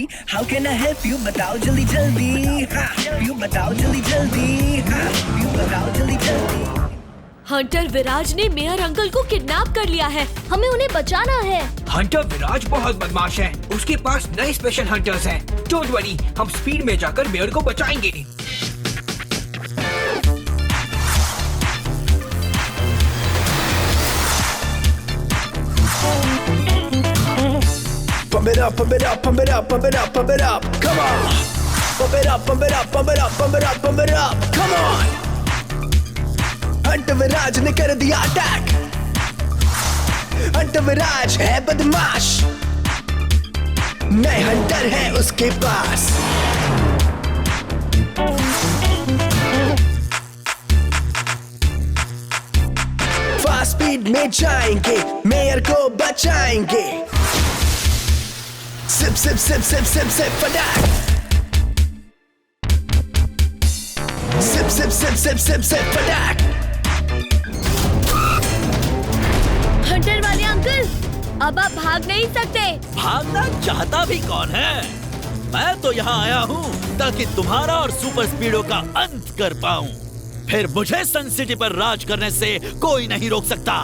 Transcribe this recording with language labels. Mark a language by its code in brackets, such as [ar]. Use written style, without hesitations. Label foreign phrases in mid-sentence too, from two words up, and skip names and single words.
[en] How can I help you? [hi] बताओ जल्दी जल्दी। यू बताओ जल्दी जल्दी। यू बताओ जल्दी जल्दी। हंटर विराज ने मेयर अंकल को किडनैप कर लिया है, हमें उन्हें बचाना है। हंटर विराज बहुत बदमाश है, उसके पास नए स्पेशल हंटर्स हैं। [en] Don't worry, [hi] हम स्पीड में जाकर मेयर को बचाएंगे। [en] Pump it up, pump it up, pump it up, pump it up, pump it up. Come on. Pump it up, pump it up, pump it up, pump it up, pump it up. Come on. [hi] हंटर विराज ने कर दिया अटैक। हंटर विराज है बदमाश, नए हंटर है उसके पास। फास्ट स्पीड में जाएंगे, मेयर को बचाएंगे। सिप सिप सिप सिप सिप सिप फटाक। सिप सिप सिप सिप सिप सिप फटाक। हंटर वाले अंकल, अब आप भाग नहीं सकते। भागना चाहता भी कौन है? मैं तो यहाँ आया हूँ ताकि तुम्हारा और सुपर स्पीडो का अंत कर पाऊँ। फिर मुझे सन सिटी पर राज करने से कोई नहीं रोक सकता।